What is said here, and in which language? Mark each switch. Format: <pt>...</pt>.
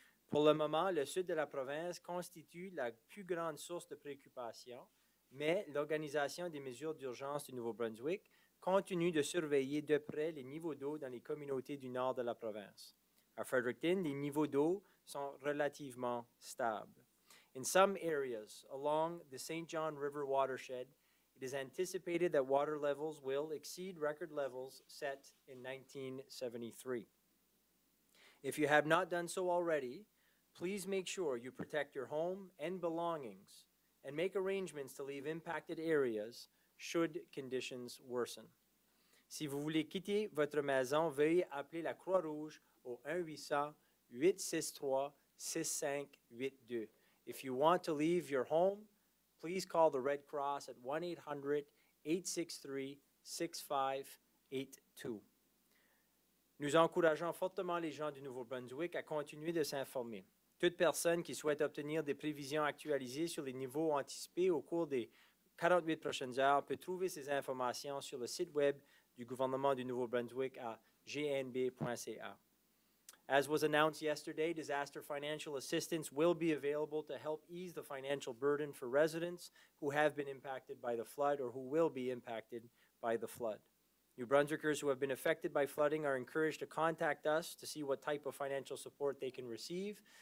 <fr>Pour le moment, le sud de la province constitue la plus grande source de préoccupation, mais l'Organisation des mesures d'urgence du Nouveau-Brunswick continue de surveiller de près les niveaux d'eau dans les communautés du nord de la province. À Fredericton, les niveaux d'eau sont relativement stables.</fr> <en>In some areas along the St. John River watershed, it is anticipated that water levels will exceed record levels set in 1973. If you have not done so already, please make sure you protect your home and belongings and make arrangements to leave impacted areas should conditions worsen.</en> <fr>Si vous voulez quitter votre maison, veuillez appeler la Croix-Rouge au 1-800-863-6582.</fr> <en>If you want to leave your home, please call the Red Cross at 1-800-863-6582.</en> <fr>Nous encourageons fortement les gens du Nouveau-Brunswick à continuer de s'informer. Toute personne qui souhaite obtenir des prévisions actualisées sur les niveaux anticipés au cours des 48 prochaines heures peut trouver ces informations sur le site web du gouvernement du Nouveau-Brunswick à gnb.ca.</fr> <en>As was announced yesterday, disaster financial assistance will be available to help ease the financial burden for residents who have been impacted by the flood or who will be impacted by the flood. New Brunswickers who have been affected by flooding are encouraged to contact us to see what type of financial support they can receive.</en>